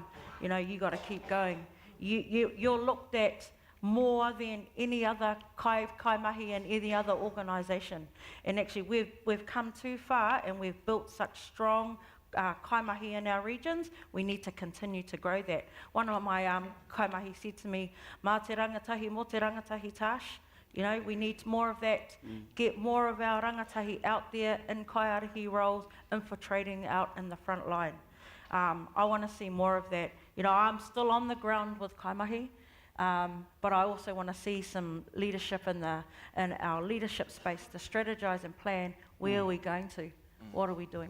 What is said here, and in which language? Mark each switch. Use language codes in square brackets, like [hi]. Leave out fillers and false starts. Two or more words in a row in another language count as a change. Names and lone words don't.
[en] You know, you got to keep going. You're looked at more than any other kaimahi and any other organisation. And actually, we've come too far and we've built such strong kaimahi in our regions. We need to continue to grow that. One of my kaimahi said to me, [mi] "Mā te rangatahi mo te rangatahi tash." [en] You know, we need more of that. Get more of our rangatahi out there in kaiarahi roles, infiltrating out in the front line. I want to see more of that. You know, I'm still on the ground with kaimahi, but I also want to see some leadership in our leadership space to strategize and plan where are we going to, what are we doing.